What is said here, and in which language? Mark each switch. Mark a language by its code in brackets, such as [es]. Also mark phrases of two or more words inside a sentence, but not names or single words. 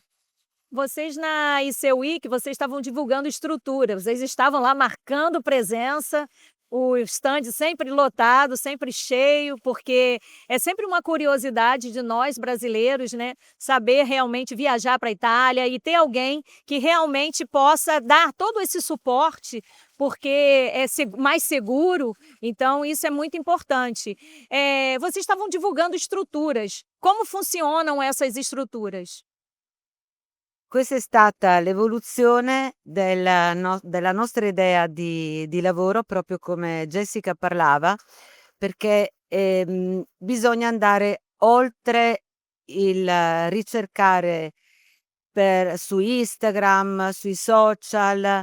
[pt] Vocês na IC Week, vocês estavam divulgando estrutura, vocês estavam lá marcando presença, o stand sempre lotado, sempre cheio, porque é sempre uma curiosidade de nós brasileiros, né, saber realmente viajar para a Itália e ter alguém que realmente possa dar todo esse suporte, porque é mais seguro, então isso é muito importante. Vocês estavam divulgando estruturas, como funcionam essas estruturas? [it] Questa è stata l'evoluzione della nostra idea di lavoro, proprio come Jessica parlava, perché, bisogna andare oltre il ricercare su Instagram, sui social.